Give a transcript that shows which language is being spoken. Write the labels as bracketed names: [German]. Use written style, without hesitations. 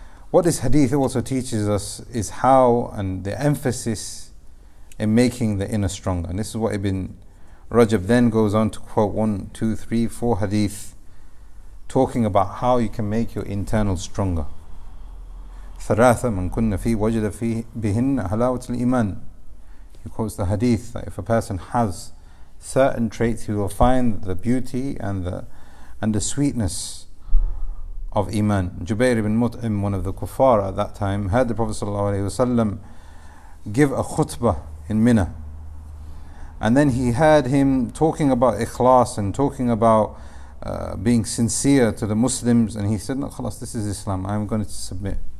[English] What this hadith also teaches us is how, and the emphasis in making the inner stronger. And this is what Ibn Rajab then goes on to quote 1, 2, 3, 4 hadith, talking about how you can make your internal stronger. [Arabic] ثلاثة من كن فيه وجد فيه بهن حلاوة الإيمان. [English] He quotes the hadith that if a person has certain traits, he will find the beauty and the sweetness of Iman. Jubair ibn Mut'im, one of the kuffar at that time, heard the Prophet ﷺ give a khutbah in Mina, and then he heard him talking about ikhlas and talking about being sincere to the Muslims, and he said, no, khalas, this is Islam, I'm going to submit.